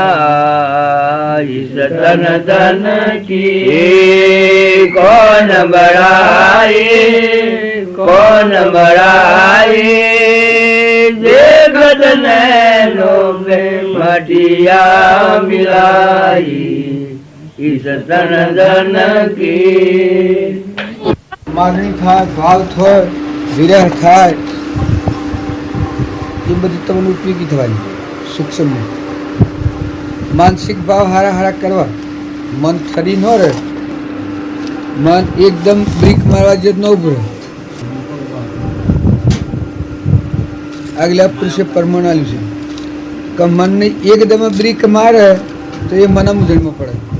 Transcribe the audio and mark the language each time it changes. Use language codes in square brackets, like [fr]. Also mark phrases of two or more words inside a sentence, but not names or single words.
[hi] इस तन धन की कौन बढ़ाए जगत नैनो में मटिया मिलाई इस तन धन की [gu] માગણી થાય ભાવ થાય વિરહ થાય એ બધી તમને ઉપયોગી થવાની સૂક્ષ્મ માનસિક ભાવ હારા હારા કરવા મન ઠરી ન રહે મન એકદમ બ્રેક મારવા જેવું ન ઉભું રહે આગલા પુરુષે પરમાણ આલ્યું છે કે મનને એકદમ બ્રેક મારે તો એ મને મૂંઝવણમાં પડે,